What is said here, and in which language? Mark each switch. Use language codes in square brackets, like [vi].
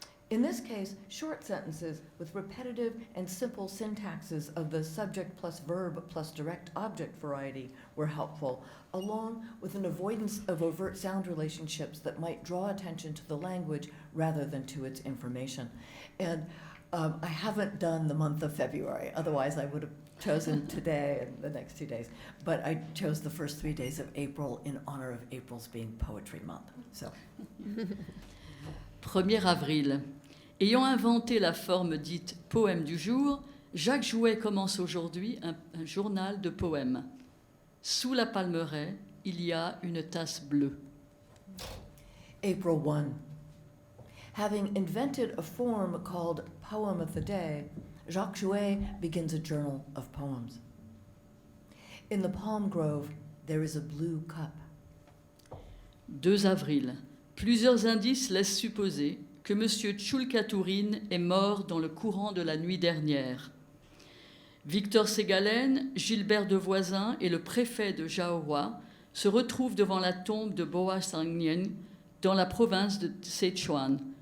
[en] In this case, short sentences with repetitive and simple syntaxes of the subject plus verb plus direct object variety were helpful, along with an avoidance of overt sound relationships that might draw attention to the language rather than to its information. And I haven't done the month of February, otherwise I would have chosen today and the next 2 days. But I chose the first 3 days of April in honor of April's being Poetry Month. So. [fr] 1er avril. Ayant inventé la forme dite poème du jour, Jacques Jouet commence aujourd'hui un journal de poèmes. Sous la palmeraie, il y a une tasse bleue. [en] April 1. Having invented a form called Poem of the Day, Jacques Jouet begins a journal of poems. In the palm grove, there is a blue cup. [fr] 2 avril. Plusieurs indices laissent supposer que M. Tchoulkatourine est mort dans le courant de la nuit dernière. Victor Ségalen, Gilbert de Voisin et le préfet de Jahoua se retrouvent devant la tombe de Boa Sangnian dans la province de Sichuan.